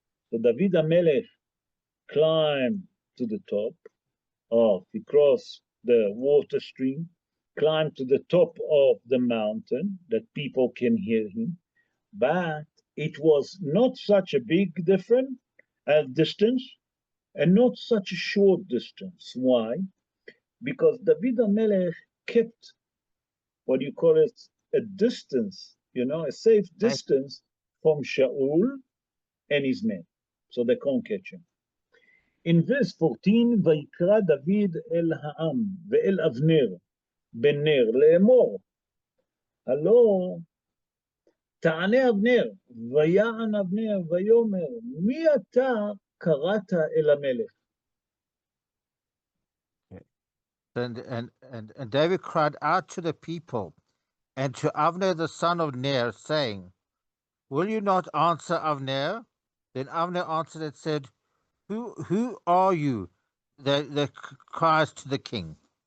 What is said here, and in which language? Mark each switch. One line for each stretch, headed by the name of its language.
English: So David HaMelech climbed to the top, he crossed the water stream, climbed to the top of the mountain that people can hear him, but it was not such a big distance and not such a short distance. Why? Because David HaMelech kept what you call it a distance, a safe distance from Shaul and his men, so they can't catch him. In verse 14,
Hebrew: ויקרא דוד אל העם ואל אבנר בן נר לאמור, הלא תענה אבנר, ויען אבנר ויאמר, מי אתה קראת אל המלך?
English: And David cried out to the people and to Avner the son of Ner, saying, will you not answer, Avner? Then Avner answered and said, Who are you that cries to the king?